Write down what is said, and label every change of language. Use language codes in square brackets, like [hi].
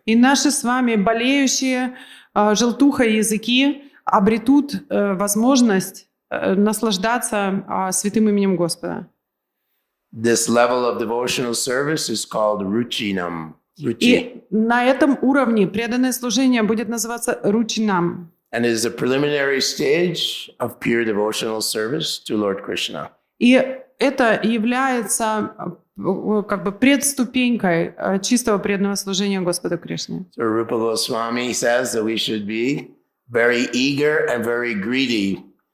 [ru] И наши с вами болеющие желтухой языки обретут возможность наслаждаться святым именем Господа. [en] This level of devotional service is called ruchinam. [ru] И на этом уровне преданное служение будет называться ручинам. [en] And it is a preliminary stage of pure devotional service to Lord Krishna. [ru] И это является как бы предступенькой чистого преданного служения Господу Кришне. [en] So Rupa Goswami says that we should be very eager and very greedy.